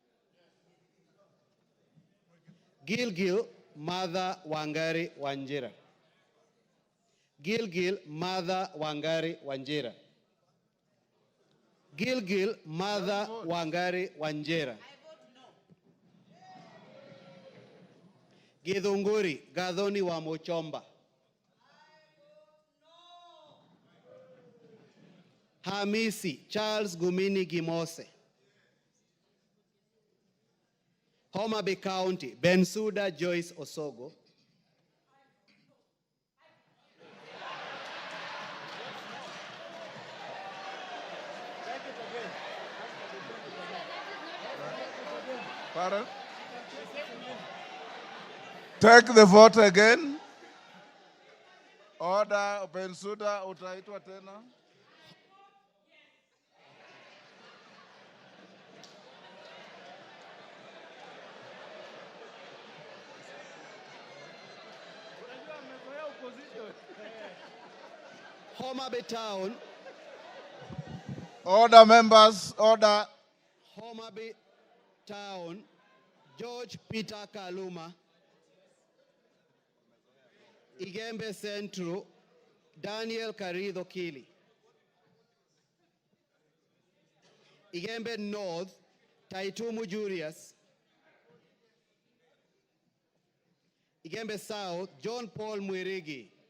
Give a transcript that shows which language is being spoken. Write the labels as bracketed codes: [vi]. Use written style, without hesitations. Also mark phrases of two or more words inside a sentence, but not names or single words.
[en] Gilgil Mother Wangari Wanjira. Gilgil Martha Wangari Wanjira. Gilgil Martha Wangari Wanjira. Githunguri Gathoni wa Muchomba. Hamisi Charles Gumini Gimose. Homa Bay County Bensuda Joyce Osogo. Pardon? Take the vote again. Order, [sw] Bensuda, utaitwa tena. [en] Homa Bay Town. Order, members, order. Homa Bay Town, George Peter Kaluma. Igembe Central, Daniel Karido Kili. Igembe North, Taitumu Julius. Igembe South, John Paul Mwirigi.